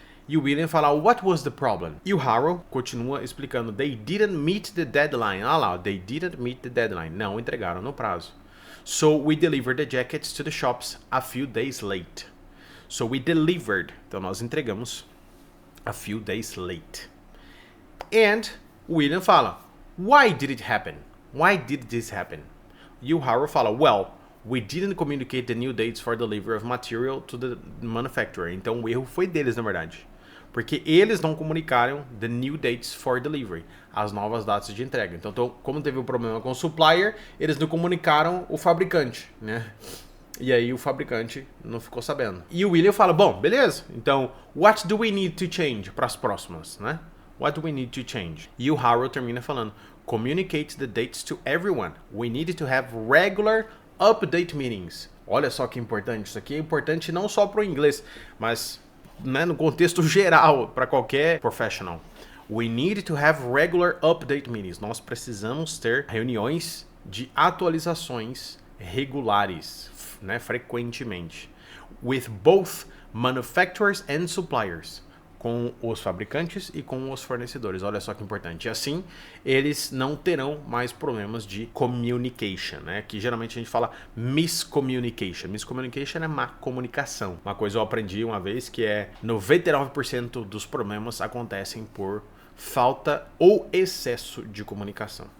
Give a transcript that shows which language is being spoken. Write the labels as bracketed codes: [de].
[pt] E o William fala, [en] what was the problem? [pt] E o Harold continua explicando, [en] they didn't meet the deadline. Lá, they didn't meet the deadline. [pt] Não entregaram no prazo. [en] So we delivered the jackets to the shops a few days late. So we delivered. [pt] Então nós entregamos [en] a few days late. And o William fala, why did it happen? Why did this happen? [pt] E o Harold fala, [en] well, we didn't communicate the new dates for delivery of material to the manufacturer. [pt] Então o erro foi deles, na verdade. Porque eles não comunicaram [en] the new dates for delivery, [pt] as novas datas de entrega. Então, como teve um problema com o supplier, eles não comunicaram o fabricante, né? E aí o fabricante não ficou sabendo. E o William fala, bom, beleza. Então, [en] what do we need to change [pt] para as próximas, né? [en] What do we need to change? E o Harold termina falando, communicate the dates to everyone. We need to have regular update meetings. [pt] Olha só que importante. Isso aqui é importante não só para o inglês, mas, né, no contexto geral, para qualquer professional. [en] We need to have regular update meetings. [pt] Nós precisamos ter reuniões de atualizações regulares, né, frequentemente. [en] With both manufacturers and suppliers. [pt] Com os fabricantes e com os fornecedores. Olha só que importante. E assim, eles não terão mais problemas de communication, né? Que geralmente a gente fala miscommunication. Miscommunication é má comunicação. Uma coisa eu aprendi uma vez que é 99% dos problemas acontecem por falta ou excesso de comunicação.